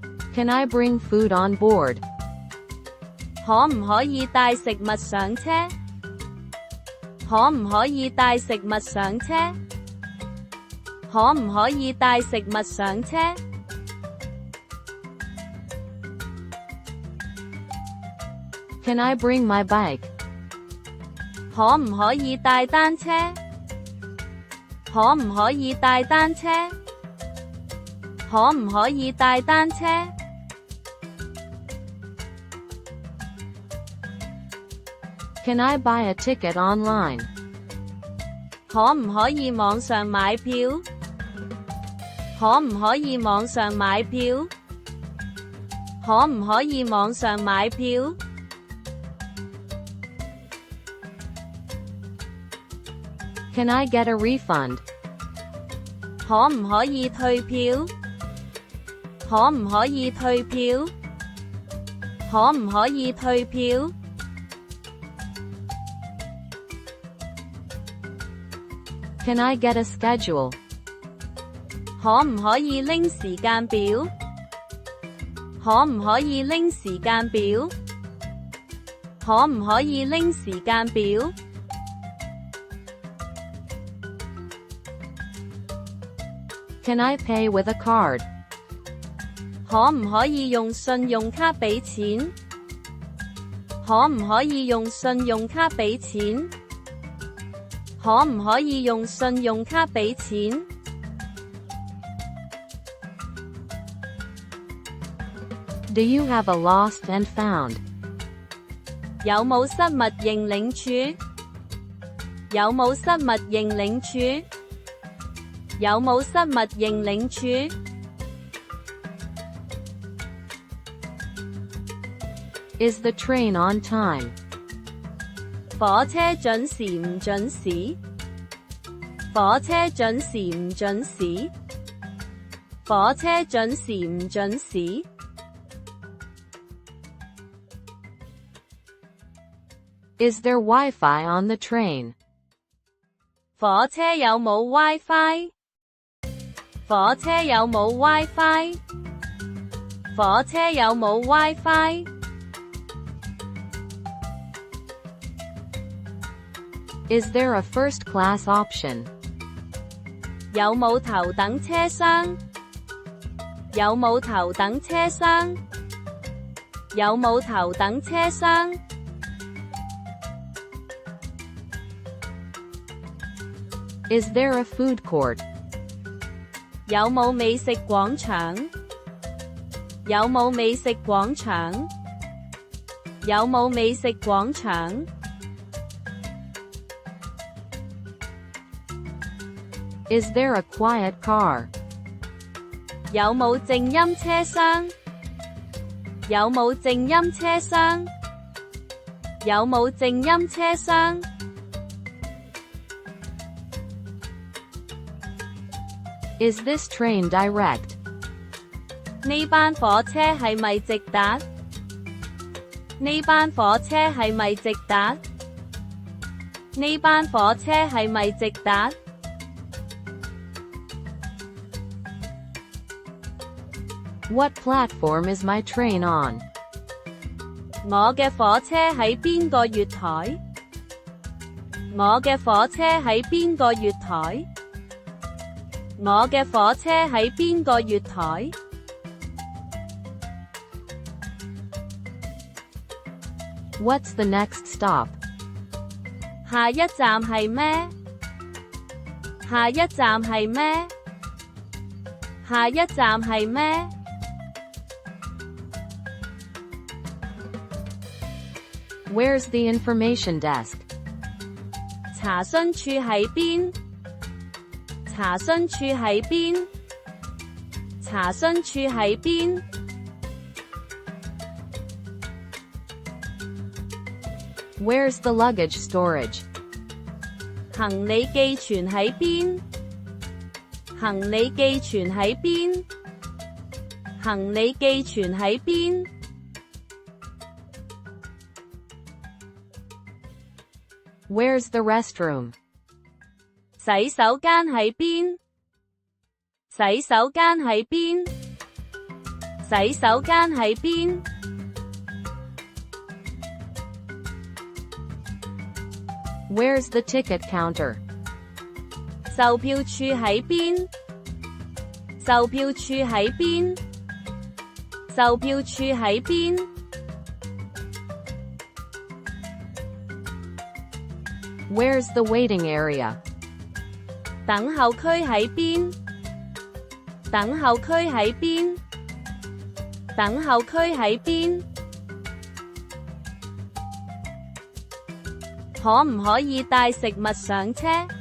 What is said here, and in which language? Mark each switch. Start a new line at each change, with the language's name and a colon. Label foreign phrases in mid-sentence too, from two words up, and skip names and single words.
English: Can I bring food on board?
Cantonese: 可唔可以帶食物上車？可唔可以帶食物上車？可唔可以帶食物上車？
English: Can I bring my bike?
Cantonese: 可唔可以帶單車？可唔可以帶單車？可唔可以帶單車？
English: Can I buy a ticket online?
Cantonese: 可唔可以網上買票？可唔可以網上買票？可唔可以網上買票？
English: Can I get a refund?
Cantonese: 可唔可以退票？可唔可以退票？可唔可以退票？
English: Can I get a schedule?
Cantonese: 可唔可以拎時間表？可唔可以拎時間表？可唔可以拎時間表？
English: Can I pay with a card?
Cantonese: 可唔可以用信用卡畀錢？可唔可以用信用卡畀錢？可唔可以用信用卡畀錢？
English: Do you have a lost and found?
Cantonese: 有冇失物認領處？有冇失物認領處？有冇失物認領處？
English: Is the train on time?
Cantonese: 火車準時唔準時？火車準時唔準時？火車準時唔準時？
English: Is there Wi-Fi on the train?
Cantonese: 火車有冇 Wi-Fi？火車有冇 Wi-Fi？火車有冇 Wi-Fi？
English: Is there a first class option?
Cantonese: 有冇頭等車廂？有冇頭等車廂？有冇頭等車廂？
English: Is there a food court?
Cantonese: 有冇美食廣場？有冇美食廣場？有冇美食廣場？
English: Is there a quiet car?
Cantonese: 有冇靜音車廂？有冇靜音車廂？有冇靜音車廂？
English: Is this train direct?
Cantonese: 呢班火車係咪直達？呢班火車係咪直達？呢班火車係咪直達？
English: What platform is my train on?
Cantonese: 我嘅火車喺邊個月台？我嘅火車喺邊個月台？我嘅火車喺邊個月台？
English: What's the next stop?
Cantonese: 下一站係咩？下一站係咩？下一站係咩？
English: Where's the information desk?
Cantonese: 查詢處喺邊？查詢處喺邊？查詢處喺邊？
English: Where's the luggage storage?
Cantonese: 行李寄存喺邊？行李寄存喺邊？行李寄存喺邊？
English: Where's the restroom?
Cantonese: 洗手間喺邊？洗手間喺邊？洗手間喺邊？
English: Where's the ticket counter?
Cantonese: 售票處喺邊？售票處喺邊？售票處喺邊？
English: Where's the waiting area?
Cantonese: 等候區喺邊？等候區喺邊？等候區喺邊？可唔可以帶食物上車？